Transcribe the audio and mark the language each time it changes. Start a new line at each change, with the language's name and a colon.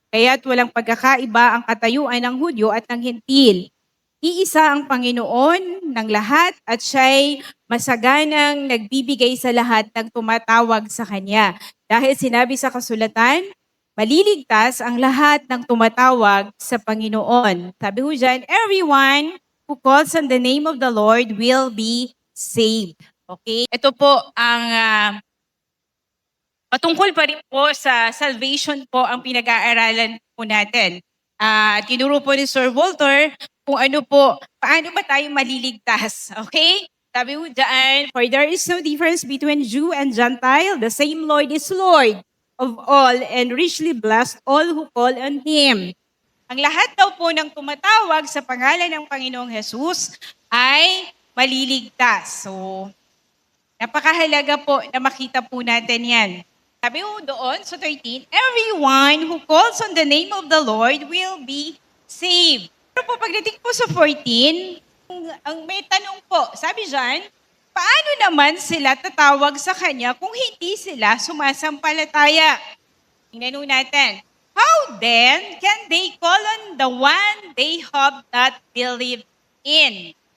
Filipino: Kaya't walang pagkakaiba ang katayuan ng Hudyo at ng Hentil. Iisa ang Panginoon ng lahat at siya'y masaganang nagbibigay sa lahat ng tumatawag sa Kanya. Dahil sinabi sa kasulatan, maliligtas ang lahat ng tumatawag sa Panginoon. Sabi ho dyan,
English: everyone who calls on the name of the Lord will be saved. Okay?
Filipino: Ito po ang patungkol pa rin po sa salvation po ang pinag-aaralan po natin. Tinuro po ni Sir Walter kung paano ba tayo maliligtas. Okay? Sabi mo dyan,
English: for there is no difference between Jew and Gentile. The same Lord is Lord of all and richly blessed all who call on Him.
Filipino: Ang lahat daw po ng tumatawag sa pangalan ng Panginoong Jesus ay maliligtas. So, napakahalaga po na makita po natin yan. Sabi mo doon sa 13,
English: everyone who calls on the name of the Lord will be saved.
Filipino: Pero po pagdating po sa 14, ang may tanong po, sabi dyan, paano naman sila tatawag sa Kanya kung hindi sila sumasampalataya? Tingnan natin.
English: How then can they call on the one they have not believed in?